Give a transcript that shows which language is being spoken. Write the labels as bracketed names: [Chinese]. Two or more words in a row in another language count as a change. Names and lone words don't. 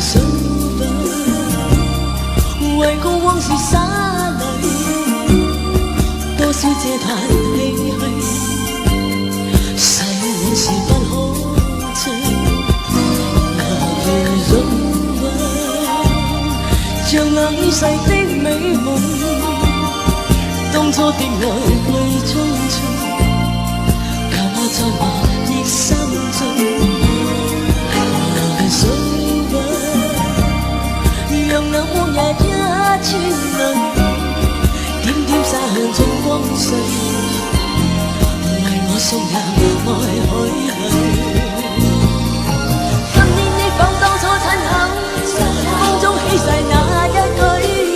[English] is over， [Cantonese] 為過往事灑淚，多少嗟嘆唏噓，逝往事不可追。 [English] Love is over， [Cantonese] 像那於世的美夢，當初的愛去匆匆，教我在無憶心中。 [English] Love is over， [Cantonese] 讓那往日一串淚，點點灑向盡光緒，為我送入愛海裏。今天憶訪當初親口，風中起誓那一句。